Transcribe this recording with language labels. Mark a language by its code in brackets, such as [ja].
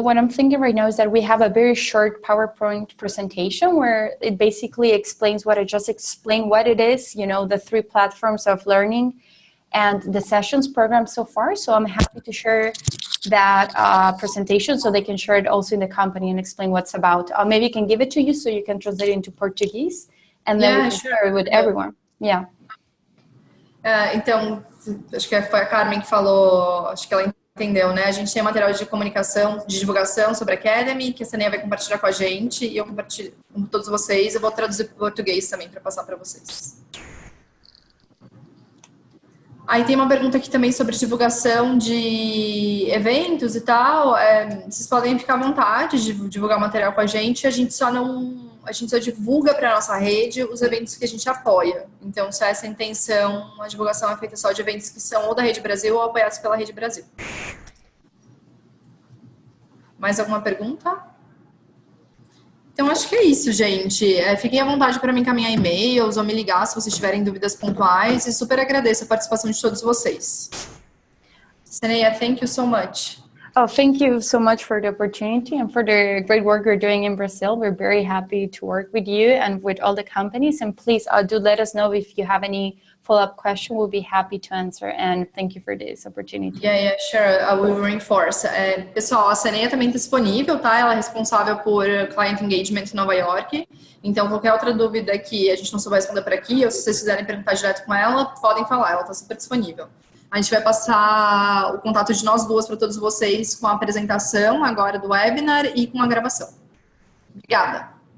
[en] What I'm thinking right now is that we have a very short PowerPoint presentation where it basically explains what I just explained, what it is, the 3 platforms of learning and the sessions program so far. So I'm happy to share that presentation so they can share it also in the company and explain what's about. Maybe I can give it to you so you can translate it into Portuguese, and then we can share it with everyone. Yeah. [pt] Então, acho que foi a Carmen que falou, acho que ela entendeu, né? A gente tem material de comunicação, de divulgação sobre a Academy, que a Seneia vai compartilhar com a gente, e eu compartilho com todos vocês. Eu vou traduzir para o português também para passar para vocês. Aí tem uma pergunta aqui também sobre divulgação de eventos e tal. Vocês podem ficar à vontade de divulgar material com a gente. A gente só divulga para a nossa rede os eventos que a gente apoia. Então, se essa é a intenção, a divulgação é feita só de eventos que são ou da Rede Brasil ou apoiados pela Rede Brasil. Mais alguma pergunta? Então, acho que é isso, gente. Fiquem à vontade para me encaminhar e-mails ou me ligar se vocês tiverem dúvidas pontuais. E super agradeço a participação de todos vocês. [en] Seneia, thank you so much. Oh, thank you so much for the opportunity and for the great work you're doing in Brazil. We're very happy to work with you and with all the companies. And please do let us know if you have any follow-up question. We'll be happy to answer. And thank you for this opportunity. Yeah, sure. I will reinforce. [pt] Pessoal, a Seneia também está disponível, tá? Ela é responsável por Client Engagement em Nova York. Então, qualquer outra dúvida que a gente não souber responder por aqui, ou se vocês quiserem perguntar direto com ela, podem falar. Ela está super disponível. A gente vai passar o contato de nós duas para todos vocês com a apresentação agora do webinar e com a gravação. Obrigada!